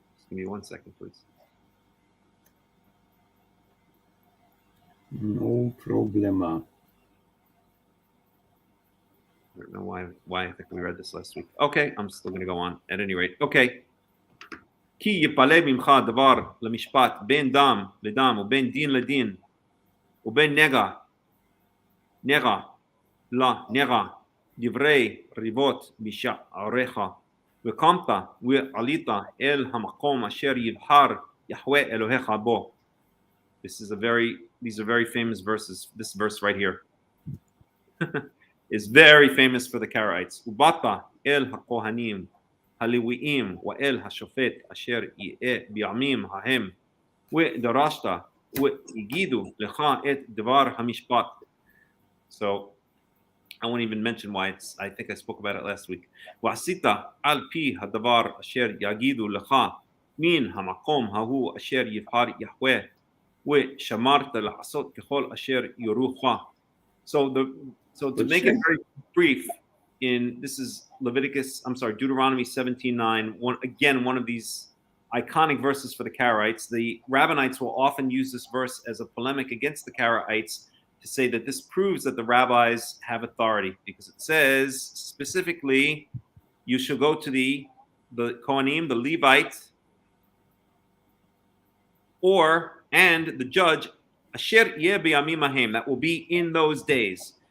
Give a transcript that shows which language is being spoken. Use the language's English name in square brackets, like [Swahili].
[English] Give me 1 second, please. [Spanish] No problema. [English] I don't know why I think we read this last week. Okay, I'm still going to go on. At any rate, okay. [Hebrew] כי יפלא ממך דבר למשפט בין דם לדם ובין דין לדין ובין נגע לנגע דברי ריבות בשעריך וקמת ועלית אל המקום אשר יבחר יהוה אלוהיך בו. [English] These are very famous verses. This verse right here is very famous for the Karaites. [Hebrew] ובאת אל הכהנים הלוויים ואל השופט אשר יהיה בימים ההם ודרשת ויגידו לך את דבר המשפט. [English] So I won't even mention why I think I spoke about it last week. [Hebrew] ועשית על פי הדבר אשר יגידו לך מן המקום ההוא אשר יבחר יהוה ושמרת לעשות ככל אשר יורוך. [English] So to make it very brief, this is Deuteronomy 17:9. One of these iconic verses for the Karaites. The Rabbinites will often use this verse as a polemic against the Karaites to say that this proves that the rabbis have authority, because it says specifically, you shall go to the Kohanim, the Levite, and the judge, [Hebrew] asher yeh b'yamim hahem, [English] that will be in those days.